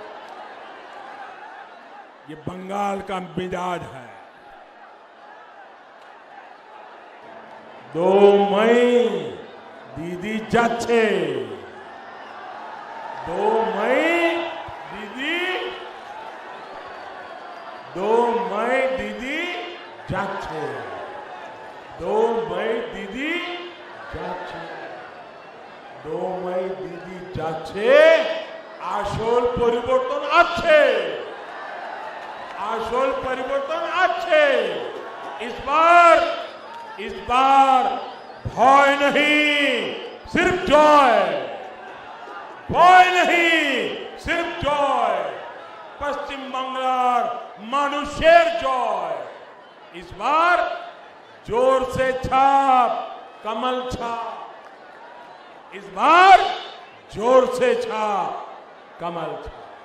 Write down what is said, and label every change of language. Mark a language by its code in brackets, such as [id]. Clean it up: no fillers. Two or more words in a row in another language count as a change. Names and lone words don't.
[hi] ये बंगाल का मिजाज है। [bn] 2 মে দিদি যাচ্ছে, 2 মে দিদি, 2 মে দিদি যাচ্ছে, 2 মে দিদি যাচ্ছে, 2 মে দিদি যাচ্ছে, আসল পরিবর্তন আছে, আসল পরিবর্তন আছে, আসল পরিবর্তন আছে। [hi] इस बार भय नहीं, सिर्फ जॉय, भय नहीं, सिर्फ जॉय। [bn] পশ্চিম বাংলা মানুষের জয়। [hi] इस बार जोर से छाप, कमल छाप, इस बार जोर से छाप, कमल छाप।